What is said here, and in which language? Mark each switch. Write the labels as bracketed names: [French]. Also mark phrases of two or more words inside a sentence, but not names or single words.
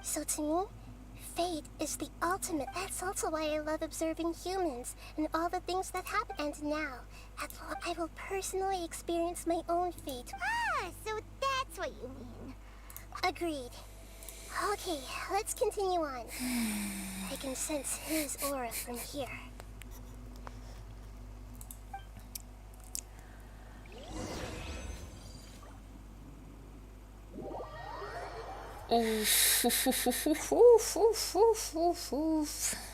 [English] So to me, fate is the ultimate. That's also why I love observing humans and all the things that happen. And now, I will personally experience my own fate. Ah, so that's what you mean. Agreed. Okay, let's continue on. I can sense his aura from here. Уф, уф, уф, уф, уф, уф, уф, уф, уф, уф.